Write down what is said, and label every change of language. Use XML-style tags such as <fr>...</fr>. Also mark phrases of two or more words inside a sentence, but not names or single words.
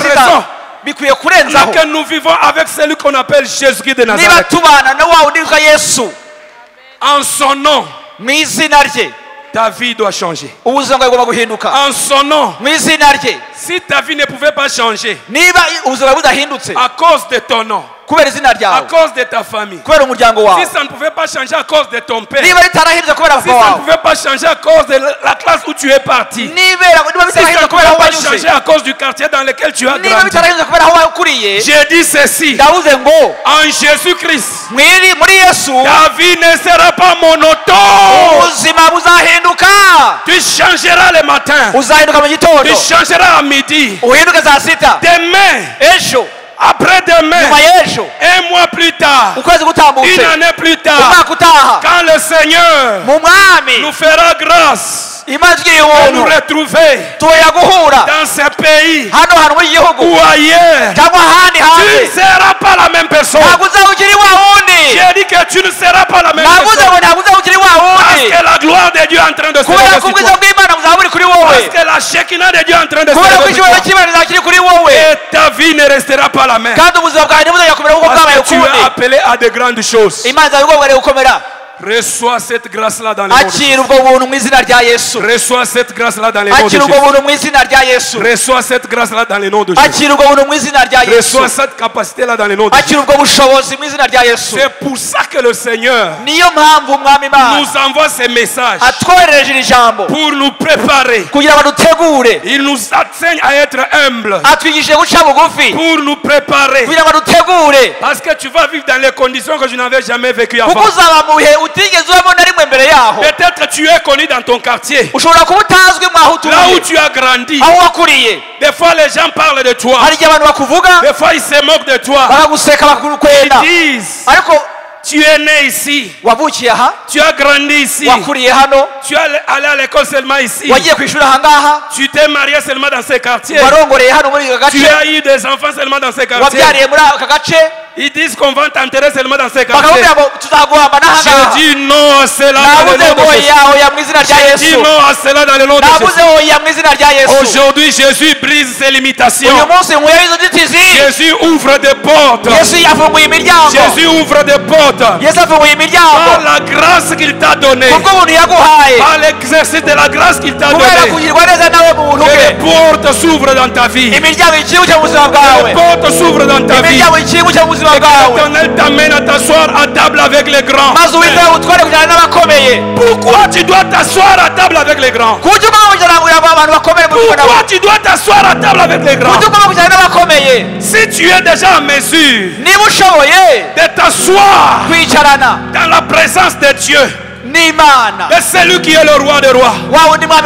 <rw>n'ibizitiza</rw> <fr>raison</fr> <rw>bikwiye kurenzaho</rw> <fr>que nous vivons avec celui qu'on appelle Jésus-Christ de</fr> <rw>niba</rw> <fr>Nazareth.</fr> <rw>tubana na wa wundi witwa Yesu,</rw> <fr>En son nom,</fr> <rw>mu izina rye</rw> <fr>ta vie doit changer.</fr> <rw>ubuzima bwawe bugomba guhinduka.</rw> <fr>En son nom,</fr> <rw>Mu izina rye</rw> <fr>si ta vie ne pouvait pas changer</fr> <rw>niba ubuzima budahindutse</rw> <fr>à cause de ton nom,</fr> <rw>kubera izina</rw> <fr>à</fr> <rw>ryawe,</rw> <fr>cause de ta famille,</fr> <rw>kubera umuryango</rw> <fr>si</fr> <rw>wawe,</rw> <fr>ça ne pouvait pas changer à cause de ton père,</fr> <rw>niba ritarahindutse kubera</rw> <fr>si</fr> <rw>papa</rw> <fr>ça ne</fr> <rw>wawe,</rw> <fr>pouvait pas changer à cause de la classe où tu es parti,</fr> <rw>niba</rw> <fr>si ça ne</fr> <rw>bitarahindutse kubera</rw> <fr>pouvait</fr> <rw>aho</rw> <fr>pas</fr> <rw>wanyuze,</rw> <fr>changer à cause du quartier dans lequel tu as</fr> <rw>niba</rw> <fr>grandi,</fr> <rw>bitarahindutse kubera aho wakuriye,</rw> <fr>j'ai dit ceci,</fr> <rw>ndavuze ngo</rw> <fr>en Jésus-Christ,</fr> <rw>muri Yesu</rw> <fr>ta vie ne sera pas monotone.</fr> <rw>ubuzima buzahinduka,</rw> <fr>Tu changeras le matin,</fr> <rw>uzahinduka mu gitondo,</rw> <fr>tu changeras à midi,</fr> <rw>uhinduke saa sita,</rw> <fr>demain,</fr> <rw>ejo,</rw> <fr>après-demain,</fr> <rw>nyuma y'ejo,</rw> <fr>un mois plus tard,</fr> <rw>ukwezi gutambutse,</rw> <fr>une année plus tard,</fr> <rw>umwaka utaha,</rw> <fr>quand le Seigneur</fr> <rw>mu mwami</rw> <fr>nous fera grâce</fr> <rw>imana itugiriye</rw> <fr>de nous</fr> <rw>ubuntu</rw> <fr>retrouver</fr> <rw>tuya guhura</rw> <fr>dans ces pays</fr> <rw>hano hantu mu gihugu</rw> <fr>ou ailleurs,</fr> <rw>cyangwa ahandi</rw> <fr>tu ne</fr> <rw>hanze,</rw> <fr>seras pas la même personne.</fr> <rw>ntabwo uzaba ukiri wa wundi,</rw> <fr>J'ai dit que tu ne seras pas la même</fr> <rw>navuze</rw> <fr>personne.</fr> <rw>ngo ntabwo uzaba ukiri wa</rw> <fr>Parce</fr> <rw>wundi,</rw> <fr>que la gloire de Dieu est en train de se</fr> <rw>kubera</rw> <fr>lever</fr> <rw>ko</rw> <fr>sur</fr> <rw>ubwiza</rw> <fr>toi.</fr> <rw>bw'imana buzaba buri kuri wowe,</rw> <fr>Parce que la Shekinah de Dieu est en train de se</fr> <rw>kubera ko</rw> <fr>lever sur</fr> <rw>icyubahiro</rw> <fr>toi.</fr> <rw>cy'imana kizaba kiri kuri wowe,</rw> <fr>Et ta vie ne restera pas la même.</fr> <rw>kandi ubuzima bwawe ntibuzajya kumera nk'uko bwabaye</rw> <fr>Parce que tu</fr> <rw>ukundi,</rw> <fr>es appelé à de grandes choses.</fr> <rw>imana izaba igomba gukomera.</rw> <fr>Reçois cette grâce-là dans le nom de Jésus.</fr> <rw>Akira ubwo buntu mu izina rya Yesu,</rw> <fr>Reçois cette grâce-là dans le nom de</fr> <rw>akira ubwo</rw> <fr>Jésus.</fr> <rw>buntu mu izina rya Yesu,</rw> <fr>Reçois cette grâce-là dans le nom de Jésus.</fr> <rw>akira ubwo buntu mu izina rya Yesu,</rw> <fr>Reçois cette capacité-là dans le nom de Jésus.</fr> <rw>akira ubwo bushobozi mu izina rya Yesu.</rw> <fr>C'est pour ça que le Seigneur</fr> <rw>Niyo mpamvu umwami Imana</rw> <fr>nous envoie ces messages</fr> <rw>atwoherereje iri jambo</rw> <fr>pour nous préparer.</fr> <rw>kugira ngo dutegure,</rw> <fr>Il nous enseigne à être humbles</fr> <rw>atwigishije guca bugufi</rw> <fr>pour nous préparer.</fr> <rw>kugira ngo dutegure,</rw> <fr>Parce que tu vas vivre dans les conditions que je n'avais jamais vécues avant.</fr> <rw>kuko uzaba mu bihe utigeze ubamo na rimwe mbere yaho.</rw> <fr>Peut-être tu es connu dans ton quartier,</fr> <rw>Ushobora kuba utazwi mwaho</rw> <fr>là où</fr> <rw>utuye,</rw> <fr>tu as grandi.</fr> <rw>aho wakuriye,</rw> <fr>Des fois les gens parlent de toi.</fr> <rw>hari igihe abantu bakuvuga</rw> <fr>Des fois ils se moquent de toi.</fr> <rw>bakaguseka bakakwenda,</rw> <fr>Ils disent,</fr> <rw>ariko</rw> <fr>tu es né ici,</fr> <rw>wavukiye aha,</rw> <fr>tu as grandi ici,</fr> <rw>wakuriye hano,</rw> <fr>tu es allé à l'école seulement ici,</fr> <rw>wagiye ku ishuri aha ngaha,</rw> <fr>tu t'es marié seulement dans ces quartiers,</fr> <rw>warongoreye hano muri aka</rw> <fr>tu</fr> <rw>gace,</rw> <fr>as eu des enfants seulement dans ces quartiers.</fr> <rw>wabyariye muri aka gace,</rw> <fr>Ils disent qu'on va t'enterrer seulement dans ces quartiers.</fr> <rw>bakakubwira ngo tuzaguhamba n'aha</rw> <fr>Je</fr> <rw>ngaha.</rw> <fr>dis non à cela dans le</fr> <rw>Nabuze</rw> <fr>nom</fr> <rw>ngo</rw> <fr>de Jésus.</fr> <rw>oya oya mu izina rya</rw> <fr>Je dis</fr> <rw>Yesu,</rw> <fr>non à cela dans le nom de</fr> <rw>nabuze</rw> <fr>Jésus.</fr> <rw>oya mu izina rya Yesu.</rw> <fr>Aujourd'hui, Jésus brise ses limitations.</fr> <rw>Uyu munsi nkuyeho izo nzitizi,</rw> <fr>Jésus ouvre des portes.</fr> <rw>Yesu yafunguye imiryango,</rw> <fr>Jésus ouvre des portes.</fr> <rw>Yesu afunguye imiryango</rw> <fr>Par la grâce qu'il t'a donnée.</fr> <rw>kubwo buntu yaguhaye,</rw> <fr>Par l'exercice de la grâce qu'il t'a</fr> <rw>kubera</rw> <fr>donnée.</fr> <rw>kugirwa neza nawe mu buntu</rw> <fr>Que les</fr> <rw>bwe,</rw> <fr>portes s'ouvrent dans ta vie.</fr> <rw>imiryango ikinguke mu buzima</rw> <fr>Les</fr> <rw>bwawe,</rw> <fr>portes s'ouvrent dans ta vie.</fr> <rw>imiryango ikinguke mu buzima bwawe,</rw> <fr>L'Éternel t'amène à t'asseoir à table avec les grands.</fr> <rw>maze uwiteka utware kujyana n'abakomeye.</rw> <fr>Pourquoi tu dois t'asseoir à table avec les grands?</fr> <rw>Kuki ugomba kugira ngo abantu bakomeye mu buzima</rw> <fr>Pourquoi</fr> <rw>bwawe?</rw> <fr>tu dois t'asseoir à table avec les grands?</fr> <rw>Kuki ugomba kujyana n'abakomeye?</rw> <fr>Si tu es déjà en mesure</fr> <rw>Niba ushoboye</rw> <fr>de t'asseoir</fr> <rw>kwicarana</rw> <fr>dans la présence de Dieu,</fr> <rw>n'Imana,</rw> <fr>de celui qui est le roi des rois,</fr> <rw>wa wundi mwami</rw>